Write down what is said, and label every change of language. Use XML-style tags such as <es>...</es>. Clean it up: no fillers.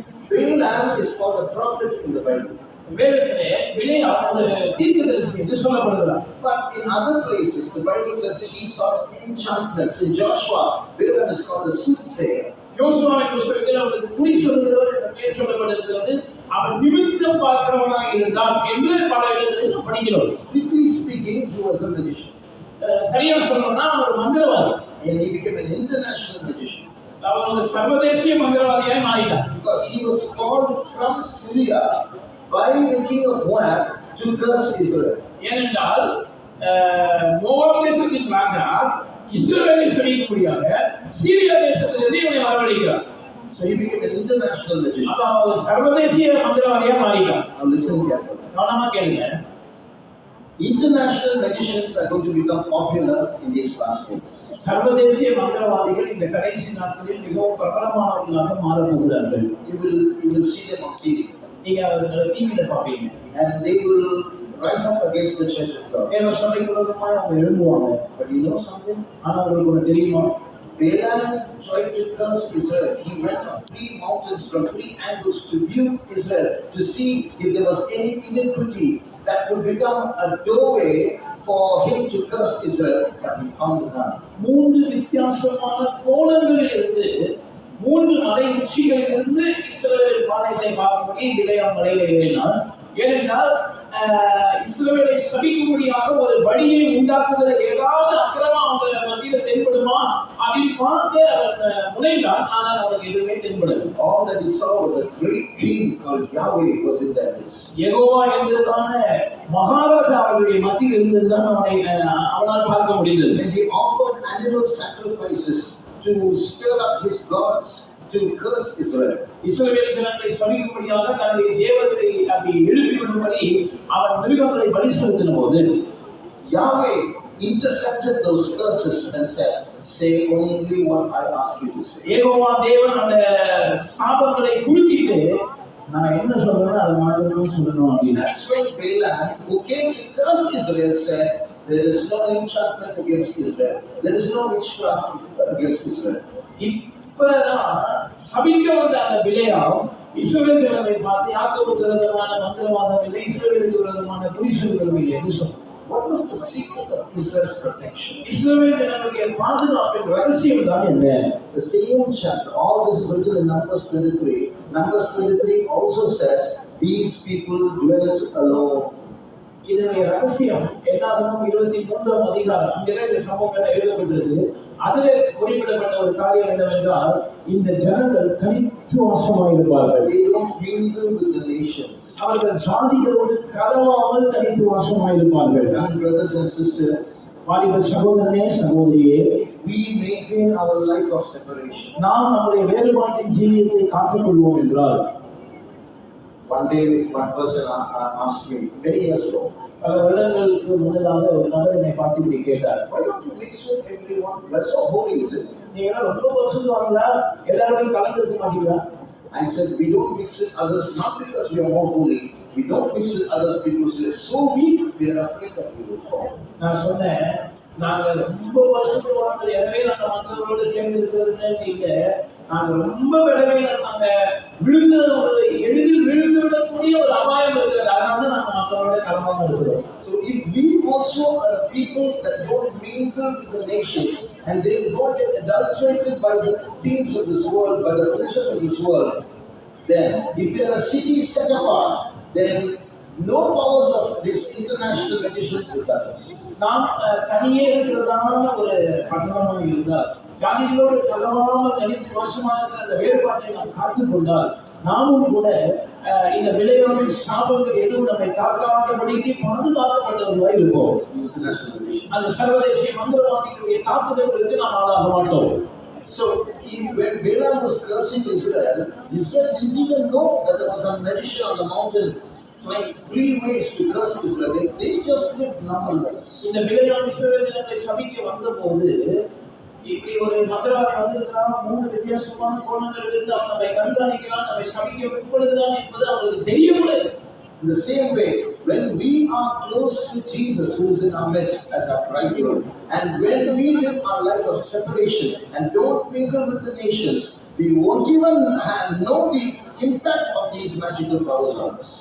<en>Balaam is called a prophet in the Bible.</en> <ta>வேதத்திலே பிலேயாம் ஒரு தீர்க்கதரிசி என்று சொல்லப்படுகிறார்.</ta> <en>But in other places, the Bible says he saw enchantments. In Joshua, Balaam is called a soothsayer.</en> <ta>யோசுவாவின் புத்தகத்தில் அவருக்கு குறி சொல்கிறவர் என்ற பெயர் சொல்லப்பட்டிருக்கிறது. அவன் நிமித்தம் பார்க்கிறவனாக இருந்தான் என்று பல இடங்களில் படிக்கிறோம்.</ta> <en>Strictly speaking, he was a magician.</en> <ta>சரியா சொல்லணும்னா அவர் மந்திரவாதி.</ta> <en>And he became an international magician.</en> <ta>அவர் ஒரு சர்வதேசிய மந்திரவாதியாய் மாறினார்.</ta> <en>Because he was called from Syria by the king of Moab to curse Israel.</en> <ta>ஏனென்றால் மோவாப் தேசத்தின் ராஜா இஸ்ரவேலை சபிக்கும்படியாக சீரியா தேசத்திலிருந்து இவனை வரவழைக்கிறார்.</ta> <en>So he became an international magician.</en> <ta>அப்ப அவன் ஒரு சர்வதேசிய மந்திரவாதியா மாறிட்டான்.</ta> <en>Now listen carefully.</en> <ta>கவனமா கேளுங்க.</ta> <en>International magicians are going to become popular in these last days.</en> <ta>சர்வதேசிய மந்திரவாதிகள் இந்த கடைசி நாட்களில் மிகவும் பிரபலமானவர்களாக மாறப் போகிறார்கள்.</ta> <en>You will see them on TV.</en> <ta>நீங்க டிவியில பாப்பீங்க.</ta> <en>And they will rise up against the church of God.</en> <ta>தேவ சபைக்கு விரோதமாக அவங்க எழும்புவாங்க.</ta> <en>But you know something?</en> <ta>ஆனா உங்களுக்கு ஒண்ணு தெரியுமா?</ta> <en>Balaam tried to curse Israel. He went on 3 mountains from 3 angles to view Israel to see if there was any iniquity that could become a doorway for him to curse Israel. But he found none.</en> <ta>3 வித்தியாசமான கோணங்களில் இருந்து 3 மலை உச்சிகளில் இருந்து இஸ்ரவேல் பாளையத்தை பார்க்கும்படி பிலேயாம் மலையில ஏறினார். ஏனென்றால் இஸ்ரவேலை சபிக்கும்படியாக ஒரு வழியை உண்டாக்குகிற ஏதாவது அக்கிரமம் அவங்க மத்தியில தென்படுமா அப்படின்னு பார்த்து அவன் முனைந்தான். ஆனால் அவனுக்கு எதுவுமே தென்படவில்லை.</ta> <en>All that he saw was a great king called Yahweh was in that place.</en> <ta>Jehovah என்பதான மகாராஜா அவருடைய மத்தியில் இருந்ததுதான் அவனால் பார்க்க முடிந்தது.</ta> <en>And he offered animal sacrifices to stir up his gods to curse Israel.</en> <ta>இஸ்ரவேல் ஜனங்களை சபிக்கும்படியாக தன்னுடைய தேவதை அப்படி எழுப்பி விடும்படி அவன் மிருகங்களை பலி செலுத்தின போது</ta> <en>Yahweh intercepted those curses and said, "Say only what I ask you to say."</en> <ta>Jehovah தேவன் அந்த சாபங்களை குறுக்கிட்டு நான் என்ன சொல்றேனோ அதை மாத்திரம் சொல்லணும் அப்படின்னு.</ta> <en>That's when Balaam, who came to curse Israel, said, "There is no enchantment against Israel. There is no witchcraft against Israel."</en> <ta>இப்பதான் சபிக்க வந்த அந்த பிலேயாம் இஸ்ரவேல் ஜனங்களை பார்த்து யாக்கோபுக்கு விரோதமான மந்திரவாதம் இல்லை, இஸ்ரவேலுக்கு விரோதமான பொய் சொல்லுதலும் இல்லை என்று சொன்னார்.</ta> <en>What was the secret of Israel's protection?</en> <ta>இஸ்ரவேல் ஜனங்களுடைய பாதுகாப்பின் ரகசியம் தான் என்ன?</ta> <en>The same chapter, all this is written in Numbers 23. Numbers 23 also says, "These people dwelt alone."</en> <ta>இதனுடைய ரகசியம் எல்லாருக்கும் 23ஆம் அதிகாரம் அங்கே இந்த சம்பவங்கள் எழுதப்பட்டிருக்கு. அதில் குறிப்பிடப்பட்ட ஒரு காரியம் என்னவென்றால் இந்த ஜனங்கள் தனித்து வாசமாயிருப்பார்கள்.</ta> <en>They don't mingle with the nations.</en> <ta>அவர்கள் ஜாதிகளோடு கலவாமல் தனித்து வாசமாயிருப்பார்கள்.</ta> <en>Young brothers and sisters,</en> <ta>வாலிப சகோதரனே சகோதரியே,</ta> <en>we maintain our life of separation.</en> <ta>நாம் நம்முடைய வேறுபாட்டின் ஜீவியத்தை காத்துக்கொள்வோம் என்றால்,</ta> <en>one day one person asked me many years ago,</en> <ta>பல வருடங்களுக்கு முன்னதாக ஒரு நபர் என்னை பார்த்து இப்படி கேட்டார்,</ta> <en>"Why don't you mix with everyone? That's so holy, is it?"</en> <ta>நீங்க ரொம்ப வருஷத்துவாங்களா எல்லாருமே கலந்து இருக்க மாட்டீங்களா?</ta> <en>I said, "We don't mix with others not because we are more holy. We don't mix with others because we are so weak. We are afraid that we will fall."</en> <ta>நான் சொன்னேன், நாங்க ரொம்ப வருஷத்துவாங்க எனவே நாங்க மற்றவர்களோடு சேர்ந்து இருக்கிறதுன்னு இல்ல, நாங்க ரொம்ப விளைவினாங்க விழுந்து எளிதில் விழுந்து விடக்கூடிய ஒரு அபாயம் இருக்கிறது. அதனால தான் நாங்க மற்றவர்களோட கலந்தாம இருக்கிறோம்.</ta> <en>So if we also are people that don't mingle with the nations and they don't get adulterated by the things of this world, by the pleasures of this world, then if we are a city set apart, then no powers of these international magicians will touch us.</en> <ta>நாம் தனியே இருக்கிறதான ஒரு பட்டணமாக இருந்தால், ஜாதிகளோடு கலவாமல் தனித்து வாசமாக இருக்கிற அந்த வேறுபாட்டை நாம் காத்துக்கொண்டால், நாமும் கூட இந்த விளையாட்டின் சாபங்கள் எதுவும் நம்மை தாக்காதபடிக்கு பாதுகாக்கப்பட்டவர்களாக இருப்போம். அந்த சர்வதேச மந்திரவாதிகளுடைய தாக்குதல்களுக்கு நாம் ஆளாக மாட்டோம்.</ta> <en>So when Balaam was cursing Israel, Israel didn't even know that there was a magician on the mountain trying 3 ways to curse Israel. They just lived normal lives.</en> <ta>இந்த விளையாட்டு இஸ்ரவேலை சபிக்க வந்தபோது இப்படி ஒரு மந்திரவாதி வந்திருக்கிறான், 3 வித்தியாசமான கோணங்கள் இருந்து அவன் நம்மை கண்காணிக்கிறான், நம்மை சபிக்க விற்படுகிறான் என்பது அவங்களுக்கு தெரியவில்லை.</ta> <en>In the same way, when we are close to Jesus, who is in our midst as our bridegroom, and when we live our life of separation and don't mingle with the nations, we won't even know the impact of these magical powers on us.</en>